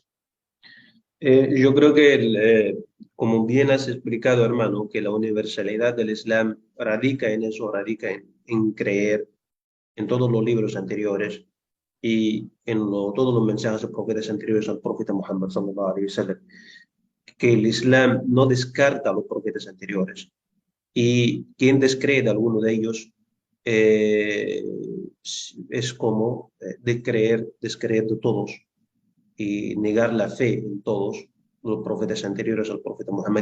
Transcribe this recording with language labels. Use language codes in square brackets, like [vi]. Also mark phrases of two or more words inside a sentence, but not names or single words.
[es] Yo creo que, como bien has explicado, hermano, que la universalidad del Islam radica en eso, radica en creer en todos los libros anteriores y en todos los mensajes de profetas anteriores al profeta Muhammad [ar] صلى الله عليه وسلم, [es] que el Islam no descarta a los profetas anteriores y quien descree de alguno de ellos eh, es como descreer de todos y negar la fe en todos los profetas anteriores al profeta Muhammad.